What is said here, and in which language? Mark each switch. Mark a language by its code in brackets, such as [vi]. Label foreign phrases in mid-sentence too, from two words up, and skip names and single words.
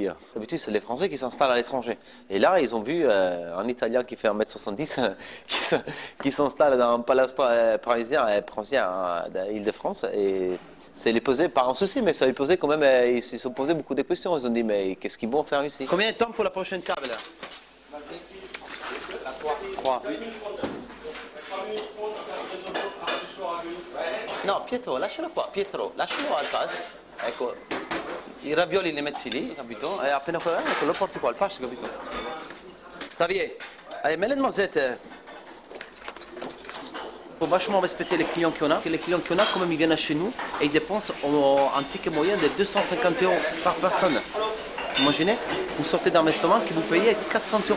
[fr] D'habitude, c'est les Français qui s'installent à l'étranger. Et là, ils ont vu un Italien qui fait 1m70 qui s'installe dans un palace parisien d'Île-de-France. Et ça les posait, pas un souci, mais ça les posait quand même. Ils se sont posés beaucoup de questions. Ils ont dit, mais qu'est-ce qu'ils vont faire ici? Combien de temps pour la prochaine table? 3. [it] No, Pietro, lascialo qua. Pietro, lascialo al tas. Ecco, i ravioli li metti lì, capito? E appena ecco, lo porti qua al pasto, capito? [fr] Xavier, allez, mets les noisettes. Il faut vachement respecter les clients qu'on a. Les clients qu'on a, quand même, ils viennent chez nous et ils dépensent un ticket moyen de 250 € par personne. Imaginez, vous sortez d'un restaurant qui vous payez 400 €.